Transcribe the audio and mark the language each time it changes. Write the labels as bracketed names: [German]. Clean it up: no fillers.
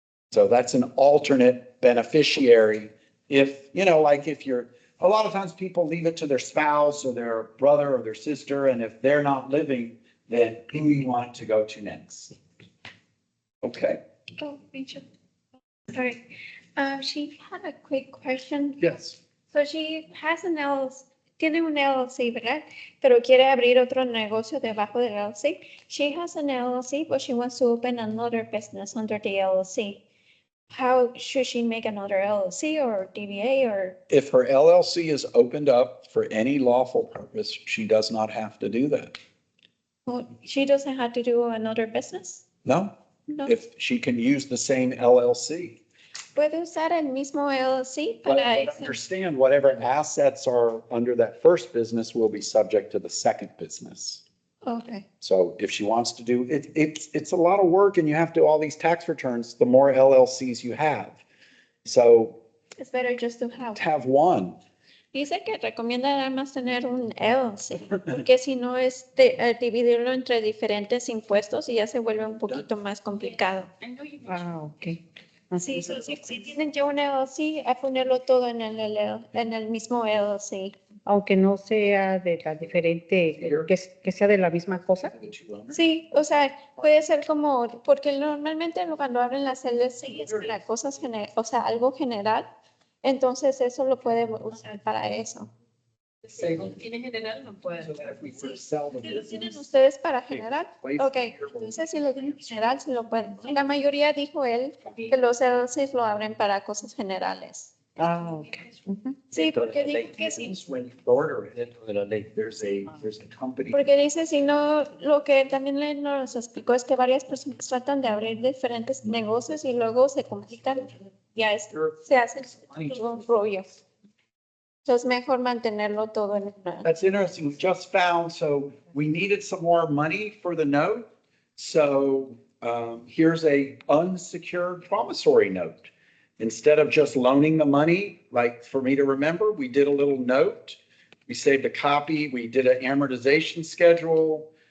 [English] So that's an alternate beneficiary. If, you know, like if you're, a lot of times people leave it to their spouse or their brother or their sister, and if they're not living, then who you want to go to next. Okay, Oh, Mitchell. Sorry. She had a quick question. yes. So she has an LLC, [Spanish] tiene un LLC, ¿verdad? Pero quiere abrir otro negocio debajo del LLC. [English] She has an LLC, but she wants to open another business under the LLC. How should she make another LLC or DBA or? If her LLC is opened up for any lawful purpose, she does not have to do that. Well, she doesn't have to do another business? No, No. if she can use the same LLC. [Spanish] Puede usar el mismo LLC [English] But [Spanish] para ese. [English] understand, whatever assets are under that first business will be subject to the second business. Okay. So if she wants to do it, it's a lot of work and you have to do all these tax returns, the more LLCs you have. So It's better just to have. have one. [Spanish] Dice que recomienda nada más tener un LLC, porque si no es dividirlo entre diferentes impuestos y ya se vuelve un poquito más complicado. Ah, ok. Sí, si tienen ya un LLC, a ponerlo todo en el mismo LLC. Aunque no sea de la diferente, que sea de la misma cosa. Sí, o sea, puede ser como, porque normalmente cuando abren las LLC es para cosas o sea, algo general, entonces eso lo puede usar para eso. Si tiene general, no puede. ¿Sí lo tienen ustedes para general? Ok, entonces si lo tienen general, sí lo pueden. La mayoría dijo él que los LLCs lo abren para cosas generales. Ah, ok. Sí, porque dijo que sí. [English] When you order it, [Spanish] dentro de la ley, [English] there's a company. [Spanish] Porque dice, si no, lo que también le nos explicó es que varias personas tratan de abrir diferentes negocios y luego se complican, ya se hace todo un rollo. Entonces, mejor mantenerlo todo en una. [English] That's interesting. We just found, so we needed some more money for the note. So here's a unsecured promissory note. Instead of just loaning the money, like for me to remember, we did a little note. We saved a copy. We did an amortization schedule.